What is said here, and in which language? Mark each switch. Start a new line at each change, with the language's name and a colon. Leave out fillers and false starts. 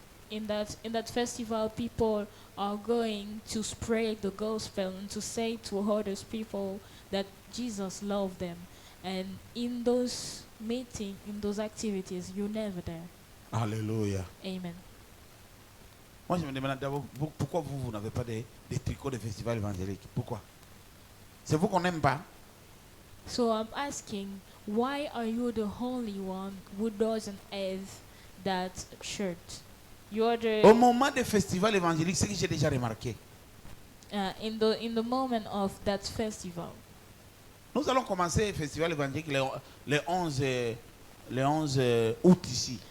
English: In that festival, people are going to spread the gospel and to say to others people that Jesus loved them. And in those meetings, in those activities, you're never there. Alléluia. Amen.
French: Moi, je me demande d'abord pourquoi vous n'avez pas des tricots de festival évangélique. Pourquoi? C'est vous qu'on n'aime pas.
English: So I'm asking, why are you the only one who doesn't have that shirt? You're
French: Au
English: the
French: moment des festivals évangéliques, c'est ce que j'ai déjà remarqué.
English: in the moment of that festival.
French: Nous allons commencer le festival évangélique le 11 août ici.